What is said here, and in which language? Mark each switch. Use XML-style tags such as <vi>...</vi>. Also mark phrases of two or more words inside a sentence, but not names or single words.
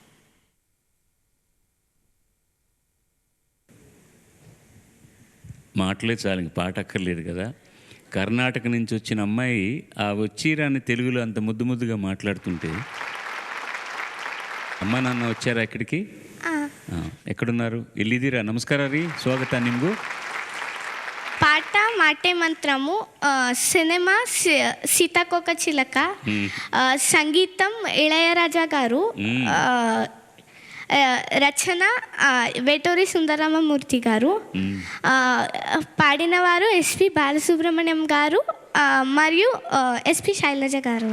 <te>మాటలే చాలు, పాట అక్కర్లేదు కదా. కర్ణాటక నుంచి వచ్చిన అమ్మాయి ఆ వచ్చిరాని తెలుగులో అంత ముద్దు ముద్దుగా మాట్లాడుతుంటే, అమ్మ నాన్న వచ్చారా ఇక్కడికి?</te> <kn>ఎక్కడున్నారు? ఎల్లిదిరా. నమಸ್ಕಾರ ರೀ, ಸ್ವಾಗತ ನಿಮಗೂ.</kn> <te>పాట మాటే మంత్రము, సినిమా సీతాకోక చిలక, సంగీతం ఇళయరాజా గారు, రచన వేటూరి సుందరరామమూర్తి గారు, పాడినవారు ఎస్పి బాలసుబ్రహ్మణ్యం గారు మరియు ఎస్పి శైలజ గారు.</te>